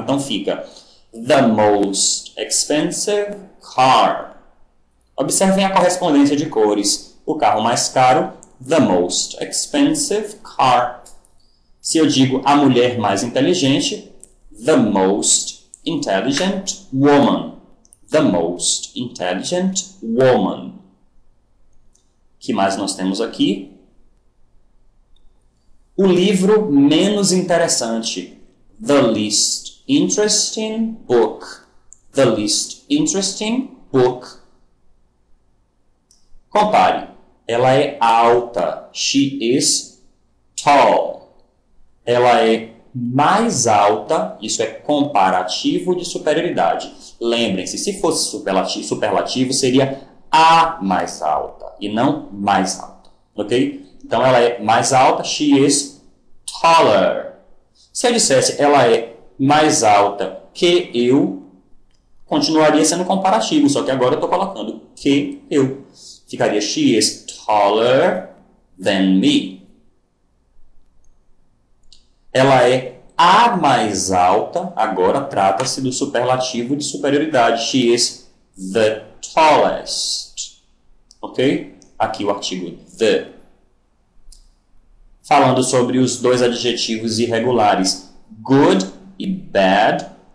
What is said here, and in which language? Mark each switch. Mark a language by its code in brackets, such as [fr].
[pt] Então, fica [en] the most expensive car. [pt] Observem a correspondência de cores. O carro mais caro, [en] the most expensive car. [pt] Se eu digo a mulher mais inteligente, [en] the most intelligent woman. The most intelligent woman. [pt] O que mais nós temos aqui? O livro menos interessante. [en] The least interesting book. The least interesting book. [pt] Compare. Ela é alta. [en] She is tall. [pt] Ela é mais alta. Isso é comparativo de superioridade. Lembrem-se, se fosse superlativo, seria a mais alta e não mais alta. Ok? Então, ela é mais alta. [en] She is taller. [pt] Se eu dissesse ela é mais alta que eu, continuaria sendo comparativo, só que agora eu estou colocando que eu. Ficaria [en] she is taller than me. [pt] Ela é a mais alta, agora trata-se do superlativo de superioridade. [en] She is the tallest. Ok? [pt] Aqui o artigo the. Falando sobre os dois adjetivos irregulares, good e bad.